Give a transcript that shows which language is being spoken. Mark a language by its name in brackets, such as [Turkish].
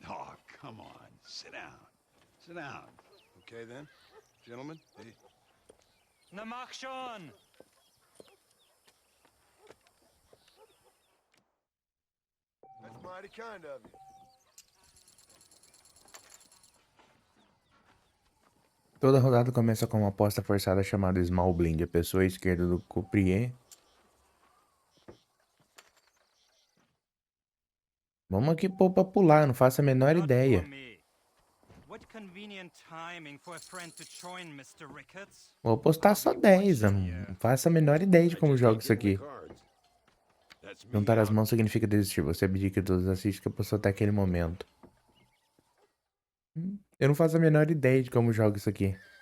[English] Oh, come on. Sit down. Sit down. Okay, then. Gentlemen? Hey. [German] Na mach schon! [English] That's mighty kind of you. [Portuguese] Toda rodada começa com uma aposta forçada chamada Small Blind. A pessoa à esquerda do croupier. Vamos aqui pôr pra pular, não faço a menor ideia. [English] What convenient timing for a friend to join, Mr. Ricketts. [Portuguese] Vou apostar só 10, eu não faço a menor ideia de como jogo isso aqui. Juntar as mãos significa desistir. Você abdica de todas as fichas que apostou até aquele momento. Eu não faço a menor ideia de como jogo isso aqui.